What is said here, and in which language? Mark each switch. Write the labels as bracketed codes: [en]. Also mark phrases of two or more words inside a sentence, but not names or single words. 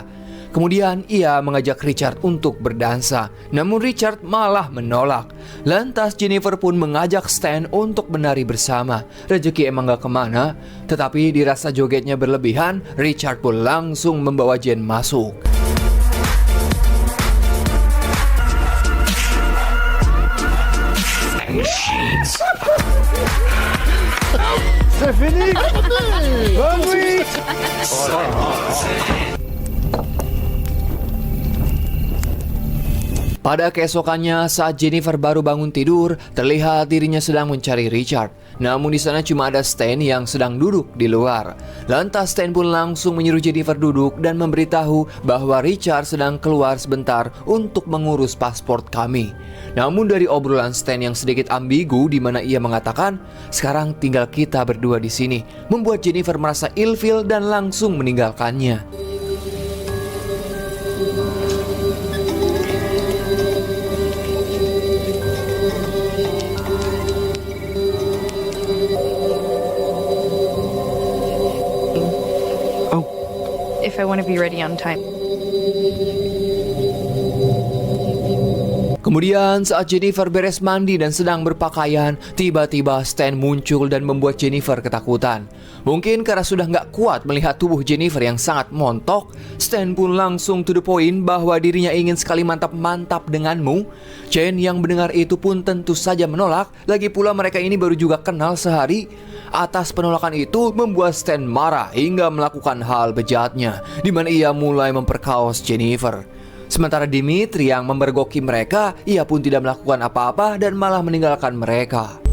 [id] Kemudian ia mengajak Richard untuk berdansa, namun Richard malah menolak. Lantas Jennifer pun mengajak Stan untuk menari bersama. Rezeki emang gak kemana, tetapi dirasa jogetnya berlebihan, Richard pun langsung membawa Jen masuk. [fr] C'est fini! Bonne nuit! [id] Pada keesokannya saat Jennifer baru bangun tidur, terlihat dirinya sedang mencari Richard. Namun di sana cuma ada Stan yang sedang duduk di luar. Lantas Stan pun langsung menyuruh Jennifer duduk dan memberitahu bahwa Richard sedang keluar sebentar untuk mengurus paspor kami. Namun dari obrolan Stan yang sedikit ambigu di mana ia mengatakan, "Sekarang tinggal kita berdua di sini," membuat Jennifer merasa ilfil dan langsung meninggalkannya. [en] If I want to be ready on time. [id] Kemudian saat Jennifer beres mandi dan sedang berpakaian, tiba-tiba Stan muncul dan membuat Jennifer ketakutan. Mungkin karena sudah gak kuat melihat tubuh Jennifer yang sangat montok, Stan pun langsung [en] to the point [id] bahwa dirinya ingin sekali mantap-mantap denganmu. Jen yang mendengar itu pun tentu saja menolak, lagi pula mereka ini baru juga kenal sehari. Atas penolakan itu membuat Stan marah hingga melakukan hal bejatnya, di mana ia mulai memperkaos Jennifer. Sementara Dimitri yang memergoki mereka, ia pun tidak melakukan apa-apa dan malah meninggalkan mereka.